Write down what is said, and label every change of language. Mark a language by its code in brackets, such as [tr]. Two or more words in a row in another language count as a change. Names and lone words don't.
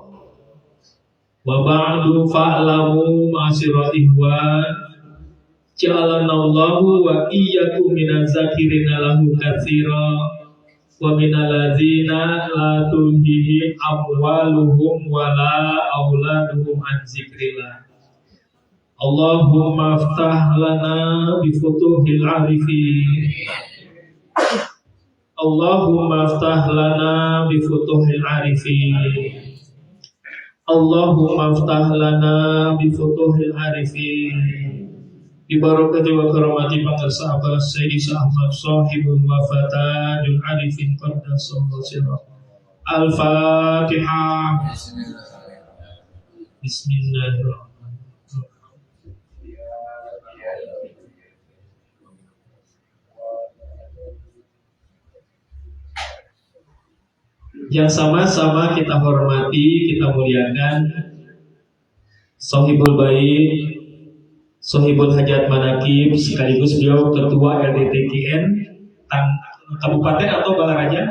[ar] وبعد فاعلموا معاشر الإخوان جعلنا الله وإياكم من الذاكرين له كثيرا ومن الذين لا تلهيهم أموالهم ولا أولادهم عن ذكر الله. اللهم افتح لنا بفتوح العارفين. اللهم افتح لنا بفتوح العارفين. اللهم افتح لنا بفتوح العارفين. ببركة وكرامة pangarsa Abah Sayyidi Ahmad صاحب الوفا تاج العارفين قدس الله سره. Al-Fatihah. Bismillahirrahmanirrahim. [id] Yang sama-sama kita hormati, kita muliakan Sohibul Bait, Sohibul Hajat Manakib, sekaligus beliau Ketua LDTKN Kabupaten atau Balaraja?